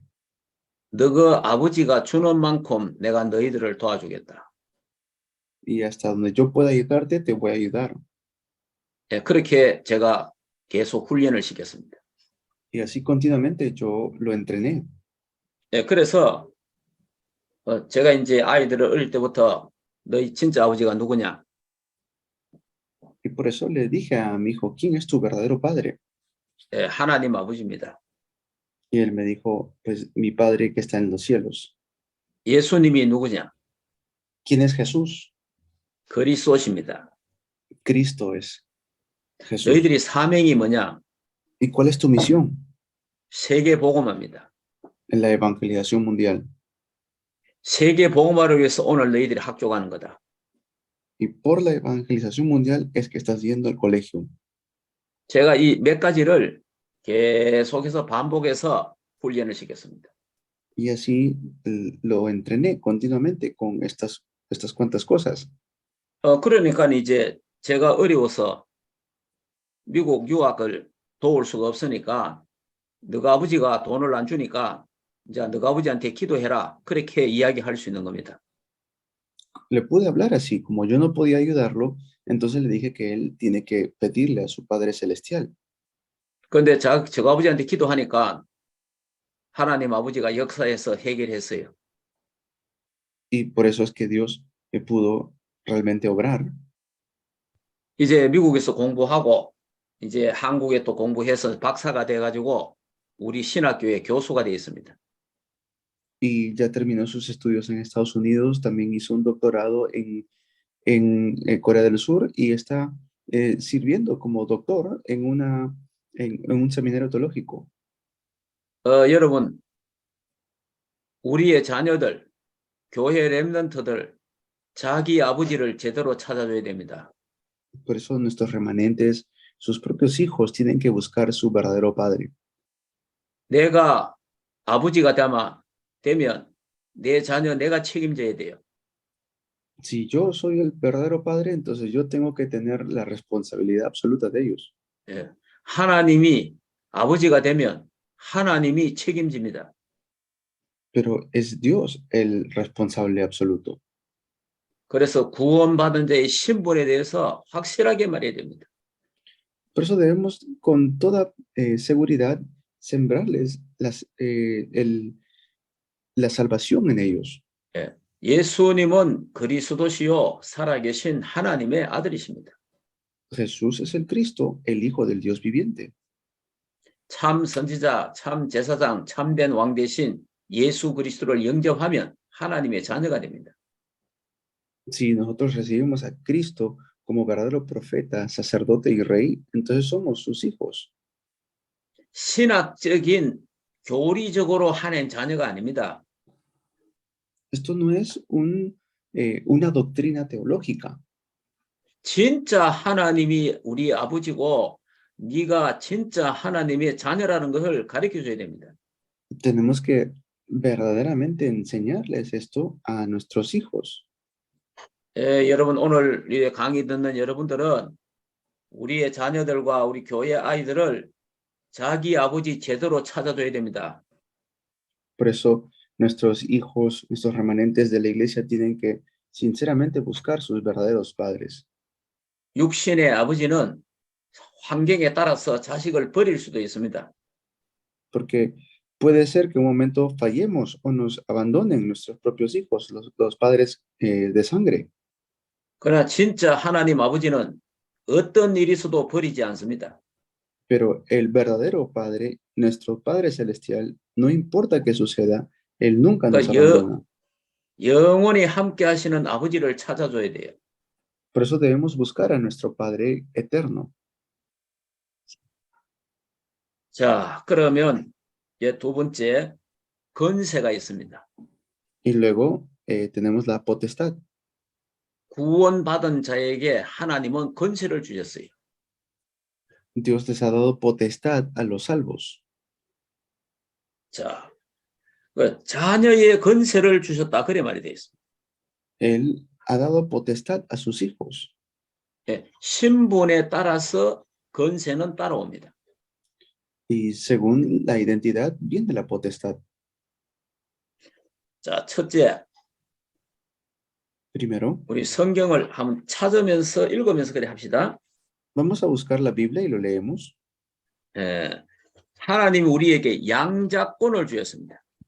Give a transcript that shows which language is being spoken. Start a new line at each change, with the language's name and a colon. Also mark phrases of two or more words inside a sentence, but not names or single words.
Korean: 너그 아버지가 주는 만큼 내가 너희들을 도와주겠다.
Spanish: Y hasta donde yo pueda ayudarte, te voy a ayudar.
Korean: 그렇게 제가 계속 훈련을 시켰습니다.
Spanish: Y así continuamente yo lo entrené.
Korean: 그래서 제가 이제 아이들을 어릴 때부터 너희 진짜 아버지가 누구냐?
Spanish: Y por eso le dije a mi hijo, ¿quién es tu verdadero padre?
Korean: 하나님 아버지입니다.
Spanish: Y él me dijo, pues mi padre que está en los cielos.
Korean: 예수님이 누구냐?
Spanish: ¿Quién es Jesús?
Korean: 그리스도십니다.
Spanish: Cristo es Jesús.
Korean: 너희들이 사명이 뭐냐?
Spanish: ¿Y cuál es tu misión?
Korean: 세계 복음화입니다.
Spanish: En la evangelización mundial.
Korean: 세계 복음화를 위해서 오늘 너희들이 학교 가는 거다.
Spanish: Y por la evangelización mundial es que estás yendo al colegio.
Korean: 제가 이 몇 가지를 계속해서 반복해서 훈련을 시켰습니다.
Spanish: Y así lo entrené continuamente con estas cuantas cosas.
Korean: 그러니까 이제 제가 어려워서 미국 유학을 도울 수가 없으니까 너가 아버지가 돈을 안 주니까 이제 너가 아버지한테 기도해라. 그렇게 이야기할 수 있는 겁니다.
Spanish: Le pude hablar así, como yo no podía ayudarlo, entonces le dije que él tiene que pedirle a su Padre Celestial.
Korean: 그런데 제가 아버지한테 기도하니까 하나님 아버지가 역사해서 해결했어요.
Spanish: Y por eso es que Dios pudo realmente obrar.
Korean: 이제 미국에서 공부하고 이제 한국에 또 공부해서 박사가 돼가지고 우리 신학교의 교수가 되어 있습니다.
Spanish: Y ya terminó sus estudios en Estados Unidos, también hizo un doctorado en Corea del Sur y está sirviendo como doctor en un seminario teológico.
Korean: 여러분, 우리의 자녀들, 교회 렘넌트들, 자기 아버지를 제대로 찾아줘야 됩니다.
Spanish: Por eso nuestros remanentes, sus propios hijos, tienen que buscar su verdadero padre.
Korean: 내가 아버지가 되면 내 자녀 내가 책임져야 돼요.
Spanish: Si yo soy el verdadero padre, entonces yo tengo que tener la responsabilidad absoluta de ellos.
Korean: 예. 하나님이 아버지가 되면 하나님이 책임집니다.
Spanish: Pero es Dios el responsable absoluto.
Korean: 그래서 구원받은 자의 신분에 대해서 확실하게 말해야 됩니다.
Spanish: Por eso debemos con toda seguridad sembrarles la salvación en ellos.
Korean: 예. 예수님은 그리스도시요 살아계신 하나님의 아들이십니다.
Spanish: Jesús es el Cristo, el Hijo del Dios viviente.
Korean: 참 선지자, 참 제사장, 참된 왕 대신 예수 그리스도를 영접하면 하나님의 자녀가 됩니다.
Spanish: Si nosotros recibimos a Cristo como verdadero profeta, sacerdote y rey, entonces somos sus hijos.
Korean: 신학적인 교리적으로 하는 자녀가 아닙니다.
Spanish: Esto no es una doctrina teológica.
Korean: 진짜 하나님이 우리 아버지고 네가 진짜 하나님의 자녀라는 것을 가르쳐줘야 됩니다.
Spanish: Tenemos que verdaderamente enseñarles esto a nuestros hijos.
Korean: 여러분 오늘 이 강의 듣는 여러분들은 우리의 자녀들과 우리 교회 아이들을 자기 아버지 제대로 찾아줘야 됩니다.
Spanish: Por eso nuestros hijos, nuestros remanentes de la iglesia tienen que sinceramente buscar sus verdaderos padres.
Korean: 육신의 아버지는 환경에 따라서 자식을 버릴 수도 있습니다.
Spanish: Porque puede ser que un momento fallemos o nos abandonen nuestros propios hijos, los padres de sangre.
Korean: 그러나 진짜 하나님 아버지는 어떤 일이 있어도 버리지 않습니다.
Spanish: Pero el verdadero Padre, nuestro Padre Celestial, no importa qué suceda, Él nunca nos abandona.
Korean: 영원히 함께 하시는 아버지를 찾아줘야 돼요.
Spanish: Por eso debemos buscar a nuestro Padre eterno.
Korean: 자, 그러면 이제 두 번째 권세가 있습니다.
Spanish: Y luego tenemos la potestad.
Korean: 구원받은 자에게 하나님은 권세를 주셨어요.
Spanish: Dios les ha dado potestad a los salvos.
Korean: 자, 그 자녀의 권세를 주셨다 그래 말이 되어 있습니다.
Spanish: Él ha dado potestad a sus hijos.
Korean: 예, 신분에 따라서 권세는 따라옵니다.
Spanish: Y según la identidad viene la potestad.
Korean: 자, 첫째,
Spanish: Primero,
Korean: 우리 성경을 한번 찾으면서 읽으면서 그래 합시다.
Spanish: vamos a buscar la Biblia y lo leemos.
Korean: 예, 하나님이 우리에게 양자권을 주셨습니다.